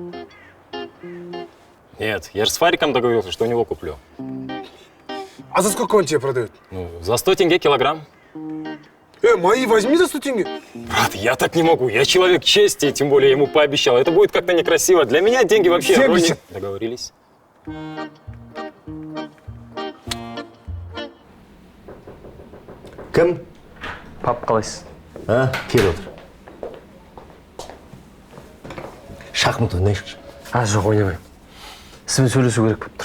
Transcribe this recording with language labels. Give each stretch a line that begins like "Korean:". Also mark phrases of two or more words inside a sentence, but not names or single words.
Russian: Нет, я же с Фариком договорился, что у него куплю. А за сколько он тебе продает? Ну, за 100 тенге килограмм. Мои возьми за 100 тенге. Брат, я так не могу. Я человек чести, тем более ему пообещал. Это будет как-то некрасиво. Для меня деньги вообще... 70. Договорились.
Kazakh: Кім? Пап, қалайсыз? Кел отыр. Шахмат ойнайықшы. Жоқ, ойнамаймын. Сізбен сөйлесу керек болып тұр.